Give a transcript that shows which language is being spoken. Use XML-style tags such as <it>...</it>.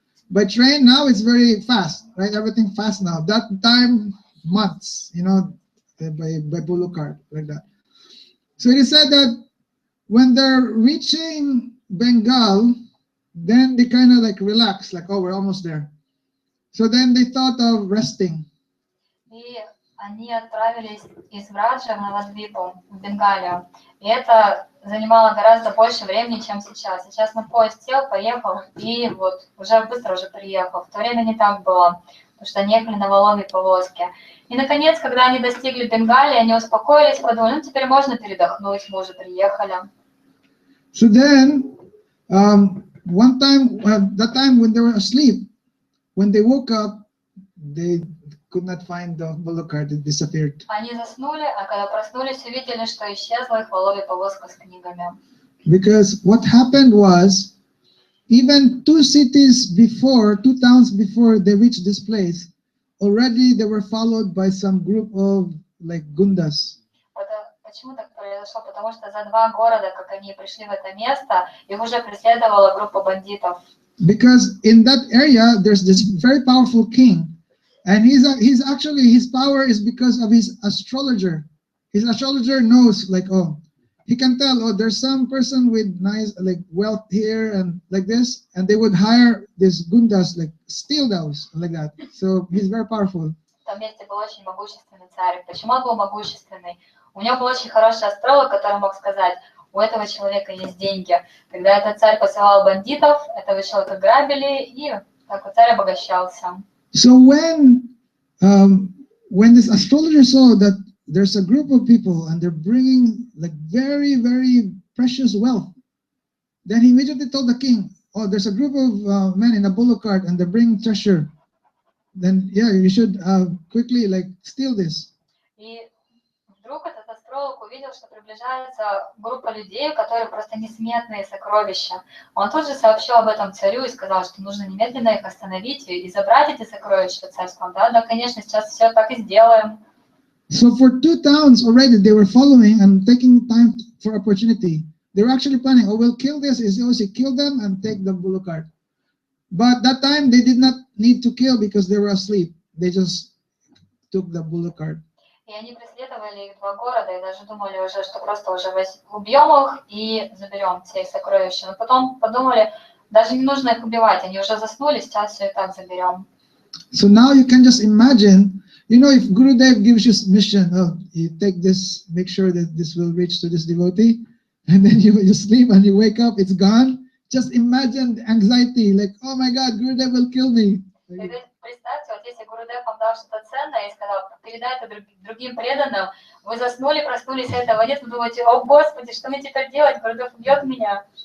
<en>By train now it's very fast, right? Everything fast now. That time, months, by bullock cart, like that. So it is said that when they're reaching Bengal, then they kind of relax, oh, we're almost there. So then they thought of resting.</en> <ru>И они отправились из Браджа в Навадвипу, в Бенгалию. И это занимало гораздо больше времени, чем сейчас. Сейчас на поезд сел, поехал, и вот уже быстро приехал. В то время не так было, потому что они ехали на воловьей повозке. И, наконец, когда они достигли Бенгалии, они успокоились, подумали, теперь можно передохнуть, мы уже приехали.</ru> <en>So then, one time, that time when they were asleep, when they woke up, they could not find the bullock cart, it disappeared.</en> <ru>Они заснули, а когда проснулись, увидели, что исчезла их воловья повозка с книгами.</ru> <en>Because what happened was, even 2 towns before they reached this place, already they were followed by some group of gundas.</en> <ru>Почему так произошел, потому что за 2 города, как они пришли в это место, их уже преследовала группа бандитов.</ru> <en>Because in that area there's this very powerful king, and he's actually, his power is because of his astrologer. His astrologer knows, like, oh, he can tell, oh, there's some person with nice, like, wealth here and like this, and they would hire these gundas, like, steal those, like that. So he's very powerful.</en> <ru>В том месте был очень могущественный царь. Почему он был могущественный? У него был очень хороший астролог, который мог сказать, у этого человека есть деньги. Когда этот царь посылал бандитов, этого человека грабили, и так вот царь обогащался.</ru> <en>So when this astrologer saw that there's a group of people and they're bringing, like, very, very precious wealth, then he immediately told the king, oh, there's a group of men in a bullock cart and they're bringing treasure. Then, yeah, you should quickly, like, steal this.</en> <ru>И вдруг этот астролог увидел, что приближается группа людей, которые просто несметные сокровища. Он тут же сообщил об этом царю и сказал, что нужно немедленно их остановить и забрать эти сокровища. Царь сказал, да, конечно, сейчас все так и сделаем.</ru> <en>So for 2 towns already, they were following and taking time for opportunity. They were actually planning, oh, we'll kill this, kill them and take the bullock cart. But that time they did not need to kill because they were asleep. They just took the bullock cart.</en> <ru>И они преследовали их 2 города и даже думали уже, что просто уже убьем их и заберем все их сокровища. Но потом подумали, даже не нужно их убивать, они уже заснули, сейчас все и так заберем.</ru> <en>So now you can just imagine, you know, if Gurudev gives you mission, oh, you take this, make sure that this will reach to this devotee, and then you sleep and you wake up, it's gone. Just imagine the anxiety, like, oh my God, Gurudev will kill me.</en> <ru>Представьте, вот если Гурудев вам дал что-то ценное и сказал, передай это другим преданным, вы заснули, проснулись, этого нет, вы думаете, о Господи, что мне теперь делать, Гурудев убьет меня.</ru>